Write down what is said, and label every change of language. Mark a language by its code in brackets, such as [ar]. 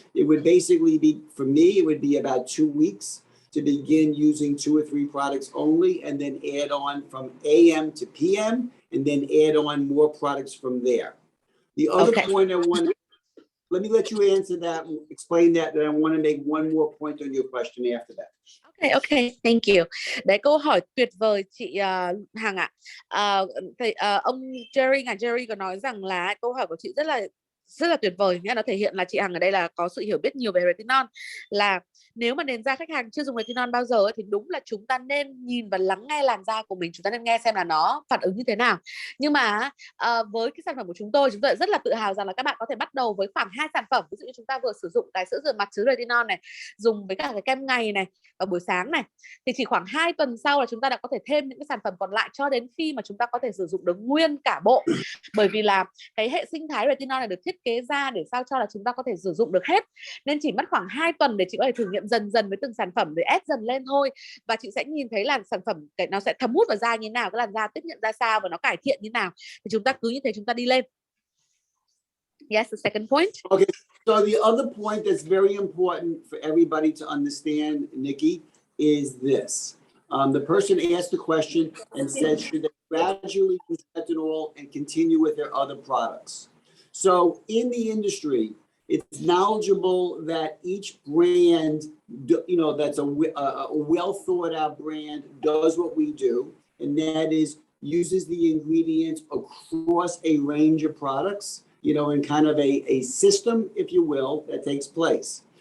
[en] It would basically be, for me, it would be about 2 weeks to begin using 2 or 3 products only, and then add on from AM to PM, and then add on more products from there. The other point I want, let me let you answer that, explain that, then I want to make one more point on your question after that. Okay, thank you. [vi] Đấy, câu hỏi tuyệt vời chị Hằng ạ. Ông Jerry, ngài Jerry có nói rằng là câu hỏi của chị rất là rất là tuyệt vời nhé. Nó thể hiện là chị Hằng ở đây là có sự hiểu biết nhiều về retinol. Là nếu mà nền da khách hàng chưa dùng retinol bao giờ ấy, thì đúng là chúng ta nên nhìn và lắng nghe làn da của mình, chúng ta nên nghe xem là nó phản ứng như thế nào. Nhưng mà với cái sản phẩm của chúng tôi rất là tự hào rằng là các bạn có thể bắt đầu với khoảng 2 sản phẩm. Ví dụ như chúng ta vừa sử dụng cái sữa rửa mặt chứa retinol này, dùng với cả cái kem ngày này vào buổi sáng này, thì chỉ khoảng 2 tuần sau là chúng ta đã có thể thêm những cái sản phẩm còn lại, cho đến khi mà chúng ta có thể sử dụng được nguyên cả bộ. Bởi vì là cái hệ sinh thái retinol này được thiết kế ra để sao cho là chúng ta có thể sử dụng được hết, nên chỉ mất khoảng 2 tuần để chị có thể thử nghiệm dần dần với từng sản phẩm để ép dần lên thôi, và chị sẽ nhìn thấy là sản phẩm nó sẽ thấm hút vào da như nào, cái làn da tiếp nhận ra sao và nó cải thiện như nào, thì chúng ta cứ như thế chúng ta đi lên. [en] Yes, the second point. Okay, so the other point that's very important for everybody to understand, Nikki, is this. The person asked the question and said, should they gradually use retinol and continue with their other products? So in the industry, it's knowledgeable that each brand, that's a well thought out brand does what we do, and that is uses the ingredients across a range of products, in kind of a system, if you will, that takes place.